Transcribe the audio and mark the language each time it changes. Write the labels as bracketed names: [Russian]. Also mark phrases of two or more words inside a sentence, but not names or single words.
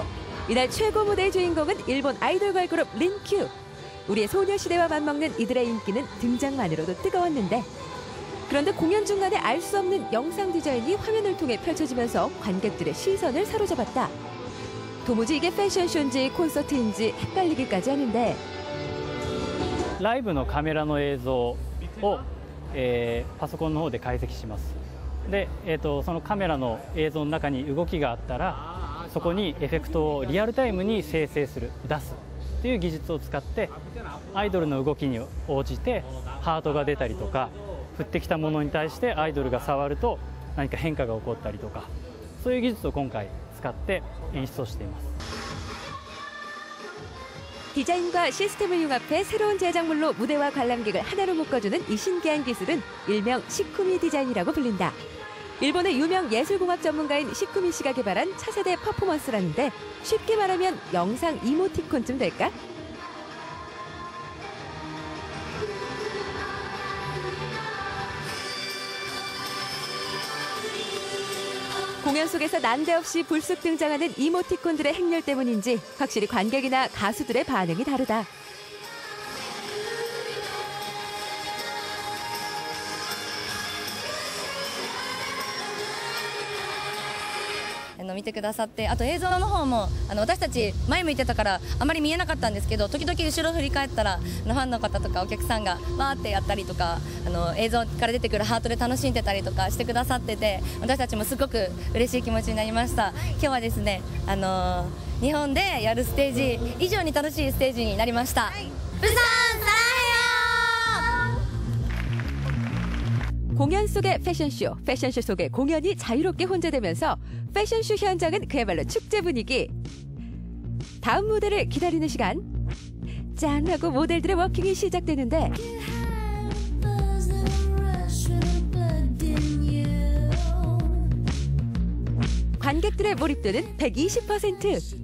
[Korean] 이날 최고 무대의 주인공은 일본 아이돌 걸그룹 린큐. 우리의 소녀시대와 맞먹는 이들의 인기는 등장만으로도 뜨거웠는데, 그런데 공연 중간에 알 수 없는 영상 디자인이 화면을 통해 펼쳐지면서 관객들의 시선을 사로잡았다. 도무지 이게 패션쇼인지 콘서트인지 헷갈리기까지 하는데, [Japanese] ライブのカメラの映像を、パソコンの方で解析します。で、そのカメラの映像の中に動きがあったら、そこにエフェクトをリアルタイムに生成する、出すという技術を使って、アイドルの動きに応じてハートが出たりとか、降ってきたものに対してアイドルが触ると何か変化が起こったりとか、そういう技術を今回使って演出をしています。 [Korean] 디자인과 시스템을 융합해 새로운 제작물로 무대와 관람객을 하나로 묶어주는 이 신기한 기술은 일명 시쿠미 디자인이라고 불린다. 일본의 유명 예술공학 전문가인 시쿠미 씨가 개발한 차세대 퍼포먼스라는데, 쉽게 말하면 영상 이모티콘쯤 될까? 공연 속에서 난데없이 불쑥 등장하는 이모티콘들의 행렬 때문인지 확실히 관객이나 가수들의 반응이 다르다. [Japanese] 見てくださって、あと映像の方も私たち前向いてたからあまり見えなかったんですけど、時々後ろ振り返ったらファンの方とかお客さんがわーってやったりとか、映像から出てくるハートで楽しんでたりとかしてくださってて、私たちもすごく嬉しい気持ちになりました。今日はですね、日本でやるステージ以上に楽しいステージになりました。プサン [Korean] 공연 속의 패션쇼, 패션쇼 속의 공연이 자유롭게 혼재되면서 패션쇼 현장은 그야말로 축제 분위기. 다음 무대를 기다리는 시간. 짠 하고 모델들의 워킹이 시작되는데, 관객들의 몰입도는 120%.